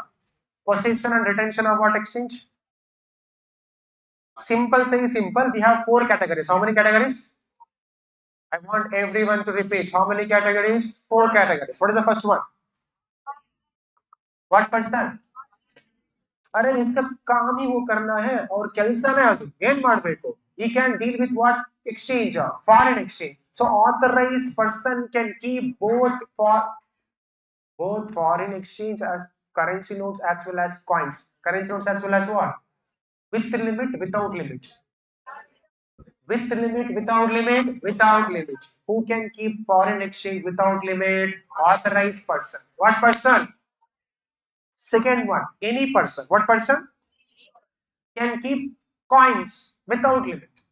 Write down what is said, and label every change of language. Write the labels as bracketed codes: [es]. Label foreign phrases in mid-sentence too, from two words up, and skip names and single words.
[en] Possession and retention of what exchange? Simple say simple. We have 4 categories. How many categories? I want everyone to repeat. How many categories? 4 categories. What is the first one? What person? [hi] अरे इसका काम ही वो करना है [en] और [kn] ಕೆಲಸನೇ ಅದು ಏನ್ ಮಾಡಬೇಕು [en] he can deal with what exchange foreign exchange so authorized person can keep both foreign exchange as currency notes as well as coins currency notes as well as what with limit without limit with limit without limit without limit who can keep foreign exchange without limit authorized person what person second one any person what person can keep coins without limit